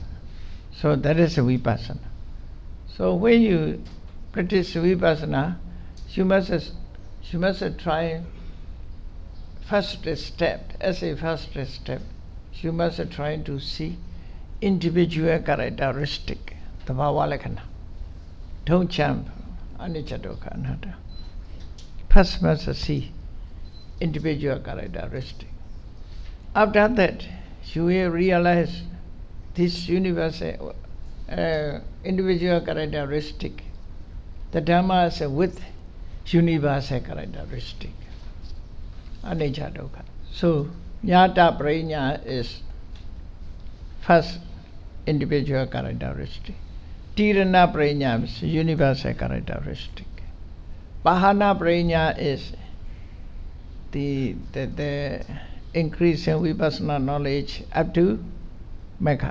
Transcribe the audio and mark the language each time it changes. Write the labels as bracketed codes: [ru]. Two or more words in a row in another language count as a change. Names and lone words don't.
[en] So that is vipassana. So when you practice vipassana, you must try first step. As a first step, you must try to see individual characteristic, the [pi] bhava lakkhana. [en] Don't jump, [pi] anicca, dukkha, anatta. [en] First must see individual characteristic. After that, you will realize this universal individual characteristic. The Dhamma is with universal characteristic. [pi] Anicca, dukkha. [en] So, [sa] jnata prajna [en] is first individual characteristic. [sa] Tirana prajna [en] is universal characteristic. [sa] Pahana prajna [en] is the increase in vipassana knowledge up to Megha.